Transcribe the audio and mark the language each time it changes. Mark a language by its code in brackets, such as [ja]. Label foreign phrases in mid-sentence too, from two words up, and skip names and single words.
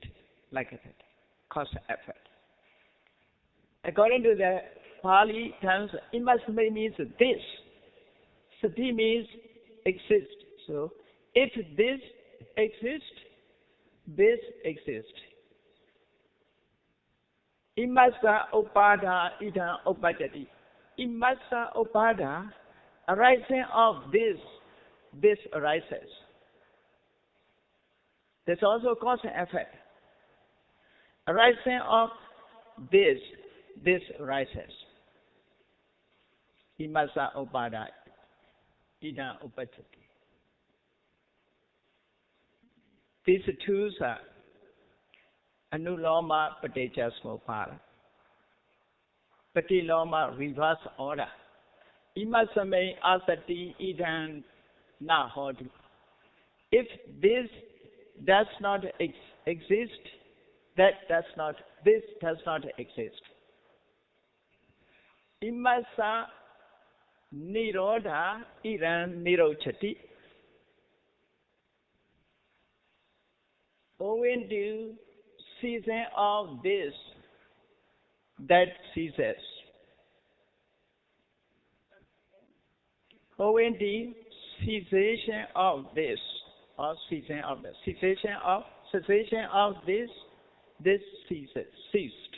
[en] Like that, cause effect. According to the Pali terms, imasame means this. Sati means exist. So, if this exists, this exists. [pi] Imasa upada idam upajati. Imasa upada, [en] arising of this arises. There's also cause and effect. Arising of this arises. [pi] Imasa upada idam upajati. [en] These two are [pi] Anuloma Paticca Samuppada. [en] Patiloma reverse order. [pi] Imasame asati idam na hodi. [en] If this does not exist, this does not exist. [pi] Imasa nirodha idam nirochati. [en] Owing to season of this, that ceases. Owing to cessation of this, or cessation of this, cessation of this ceases, ceased.